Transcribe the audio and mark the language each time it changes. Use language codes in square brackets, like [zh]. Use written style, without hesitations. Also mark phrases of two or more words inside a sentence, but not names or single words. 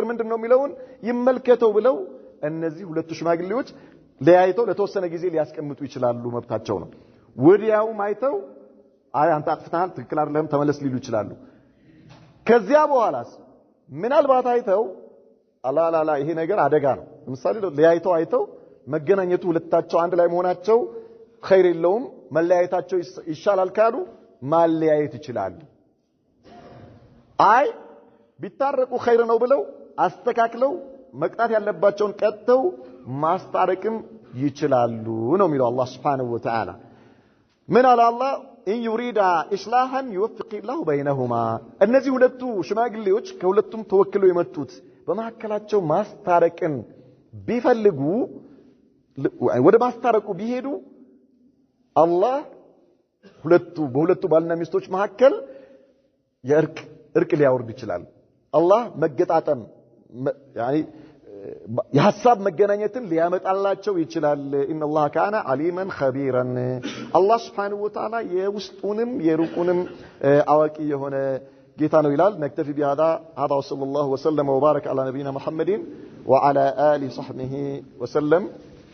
[am] ምንድነው የሚለውን ይመልከተው ብለው እነዚህ ሁለቱ ሽማግሌዎች ለያይተው ለተወሰነ ጊዜ ሊያስቀምጡ ይችላሉ መብታቸው ነው ወዲያው ማይተው አይ አንተ አጥፍተሃል ትክክል አይደለም ተመለስ ሊሉ ይችላሉ ከዚያ በኋላስ ምናልባት አይተው አላላላ ይሄ ነገር አደጋ ነው ለምሳሌ ለያይተው አይተው መገናኘቱ ሁለታቸው አንድ ላይ መሆናቸው ኸይር የለውም መለያየታቸው ይሻላል ካሉ ማለያየት ይችላል አይ ቢታረቁ ኸይር ነው ብለው አስተካክለው መቅጣት ያለባቸውን ቀጥተው ማስታረቅም ይችላሉ ነው የሚለው አላህ [ar] سبحانه وتعالى [am] ምን አለ አላህ [ar] ان يريد اصلاحا يوفق الله بينهما [am] እነዚህ ሁለቱ ሽማግሌዎች ከሁለቱም ተወክለው የመጡት በመሐከላቸው ማስታረቅን ቢፈልጉ ወደ ማስታረቁ ቢሄዱ አላህ በሁለቱ ባልና ሚስቶች መሐከል የእርቅ ሊያወርድ ይችላል አላህ መገጣጠም [ar] يعني [am] የሐሳብ መገናኘትን ሊያመጣላቸው ይችላል [ar] ان الله كان عليما خبيرا الله سبحانه وتعالى [am] የውስጡንም የሩቁንም አዋቂ የሆነ ጌታ ነው ይላል። [ar] نكتفي بهذا وصلى الله وسلم وبارك على نبينا محمد وعلى آله وصحبه وسلم